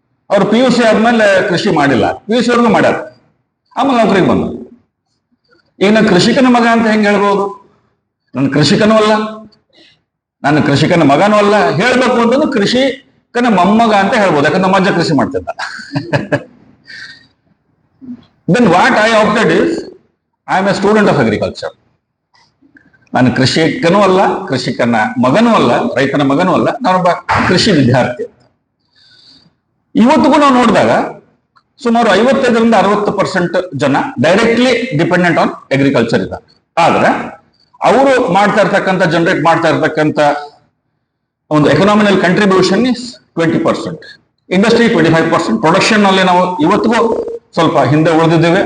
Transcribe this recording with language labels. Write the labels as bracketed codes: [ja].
[kn] ಅವ್ರು PUC ಆದ್ಮೇಲೆ ಕೃಷಿ ಮಾಡಿಲ್ಲ, PUC ಅವ್ರಿಗೂ ಮಾಡ್ಯಾರ, ಆಮೇಲೆ ನೌಕರಿಗೆ ಬಂದರು. ಈಗ ನಾನು ಕೃಷಿಕನ ಮಗ ಅಂತ ಹೆಂಗೆ ಹೇಳ್ಬೋದು? ನನ್ನ ಕೃಷಿಕನೂ ಅಲ್ಲ, ನಾನು ಕೃಷಿಕನ ಮಗನೂ ಅಲ್ಲ. ಹೇಳ್ಬೇಕು ಅಂತಂದ್ರೆ ಕೃಷಿಕನ ಮೊಮ್ಮಗ ಅಂತ ಹೇಳ್ಬೋದು, ಯಾಕಂದ್ರೆ ನಮ್ಮ ಅಜ್ಜ ಕೃಷಿ ಮಾಡ್ತಿದ್ದ. [en] Then what I opted is, I am a student of agriculture. [kn] ನಾನು ಕೃಷಿಕನೂ ಅಲ್ಲ, ಕೃಷಿಕನ ಮಗನೂ ಅಲ್ಲ, ರೈತನ ಮಗನೂ ಅಲ್ಲ, ನಾನೊಬ್ಬ ಕೃಷಿ ವಿದ್ಯಾರ್ಥಿ. ಇವತ್ತಿಗೂ ನಾವು ನೋಡಿದಾಗ ಸುಮಾರು 55ರಿಂದ 60% ಜನ [en] directly dependent on agriculture [kn] ಇದ್ದಾರೆ. ಆದ್ರೆ ಅವರು ಜನರೇಟ್ ಮಾಡ್ತಾ ಇರ್ತಕ್ಕಂಥ ಒಂದು ಎಕನಾಮಿನಲ್ ಕಂಟ್ರಿಬ್ಯೂಷನ್ ಇಸ್ 20%, ಇಂಡಸ್ಟ್ರಿ 25%, ಪ್ರೊಡಕ್ಷನ್ ನಲ್ಲಿ ನಾವು ಇವತ್ತಿಗೂ ಸ್ವಲ್ಪ ಹಿಂದೆ ಉಳಿದಿದ್ದೇವೆ.